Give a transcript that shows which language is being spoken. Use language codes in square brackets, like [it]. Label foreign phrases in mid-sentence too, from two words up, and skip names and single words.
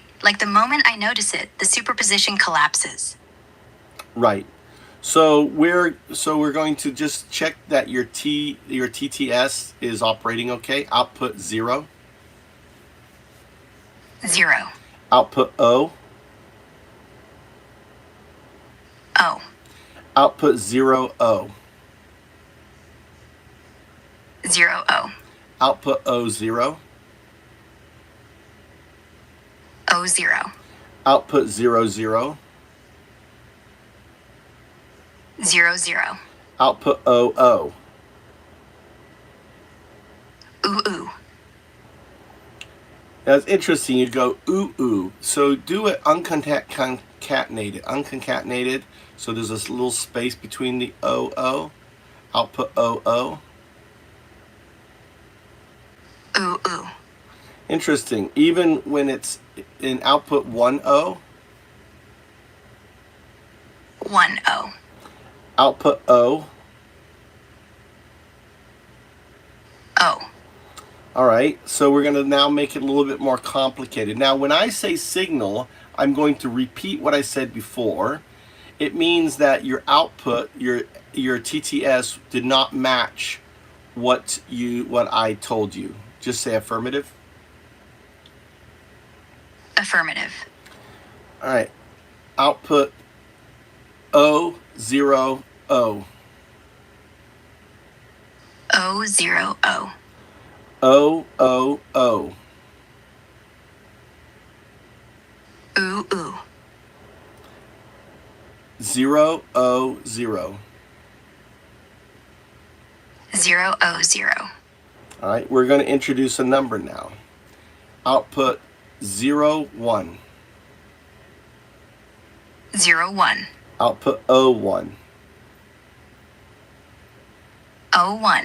[en] Like the moment I notice it, the superposition collapses. Right. So we're going to just check that your TTS is operating okay. Output 0. 0. Output O. O. Output 0 O. 0, O. Output O 0. O, 0. Output 0 0. 0, 0. Output O O. Ooh, ooh. Now it's interesting. You go ooh ooh. So do it unconcatenated. Unconcatenated. So there's this little space between the o o. Output o o. Ooh, ooh. Interesting. Even when it's in output 1-0, 1-0. output O. O. All right, so we're going to now make it a little bit more complicated. Now, when I say signal, I'm going to repeat what I said before. It means that your output, your TTS, did not match what I told you. Just say affirmative. Affirmative. All right, output O 0 O. O 0 O. O O O. Ooh, ooh. 0 O 0. 0 0 0. All right, we're going to introduce a number now. Output 0 1. 0 1. Output O 1. O 1.